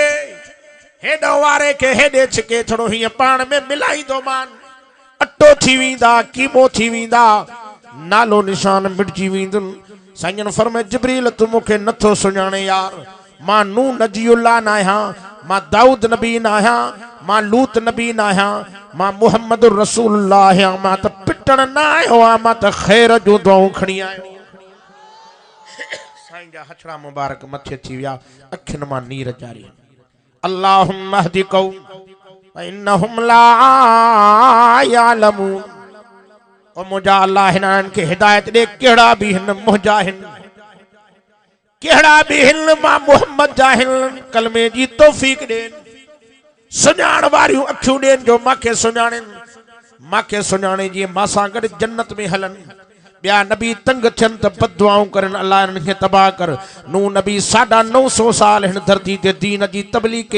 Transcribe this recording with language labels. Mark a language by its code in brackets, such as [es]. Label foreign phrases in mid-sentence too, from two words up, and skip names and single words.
[sd] हेडो वारे के हेडे छिके थोड़ो हीअं पाण में मिलाईंदो मान अटो थी वींदा कीमो थी वींदा नालो निशान मिटजी वींदुन साईं फरमाए जिब्रील तू मूंखे नथो सुञाणे यार मां नूह नजीउल्लाह न आहियां मां दाऊद नबी न आहियां मां लूत नबी न आहियां मां मुहम्मद रसूलुल्लाह आहियां मां त पिटण न आयो आहियां मां त ख़ैर जूं दुआऊं खणी आयो साईं जा हथड़ा मुबारक मथे थी विया अखियुनि मां नीर जारी [ar] اللهم اهد قوم إنهم لا يعلمون [sd] ओ मुंहिंजा अल्लाह हिननि खे हिदायत ॾे कहिड़ा बि हिन मुंहिंजा हिन कहिड़ा बि हिन मां मोहम्मद जा हिन कलमे जी तौफ़ीक़ ॾेन सुञाण वारियूं अखियूं ॾेन जो मांखे सुञाणे जीअं मां सां गॾु जन्नत में हलनि ॿिया नबी तंग थियनि त बददुआऊं करनि अल्लाह इन्हनि खे तबाह कर नूह नबी 950 साल हिन धरती ते दीन जी तबलीग कई